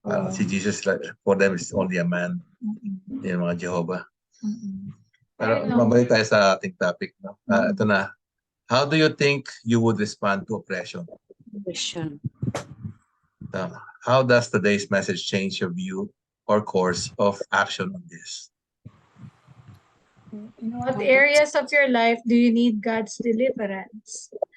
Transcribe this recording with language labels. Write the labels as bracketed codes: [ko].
[en] Si Jesus, for them, is only a man. [tl] Yung mga Jehovah. Pero mabalik tayo sa ating topic. No? Ito na. [en] How do you think you would respond to oppression? Question. How does today's message change your view or course of action on this? In what areas of your life do you need God's deliverance?